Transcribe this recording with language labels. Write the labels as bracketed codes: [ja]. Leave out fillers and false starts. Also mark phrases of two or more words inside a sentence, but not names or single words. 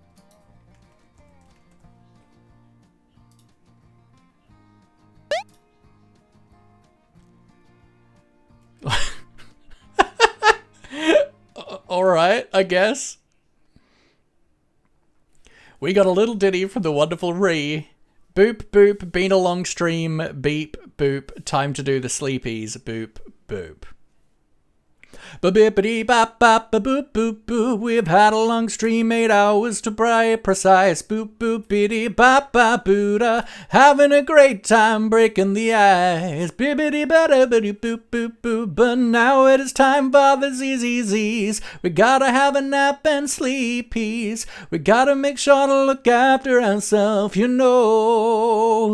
[en] Alright, I guess. We got a little ditty from the wonderful Ree. Boop, boop, been a long stream. Beep, boop, time to do the sleepies. Boop, boop. Ba-bippity bop bop ba boop boop boop. We've had a long stream, 8 hours to be precise. Boop boop biddy bop bop booda. Having a great time breaking the ice. Bibbity bada bitty boop boop boop. But now it is time for the ZZZs. We gotta have a nap and sleepies. We gotta make sure to look after ourselves, you know.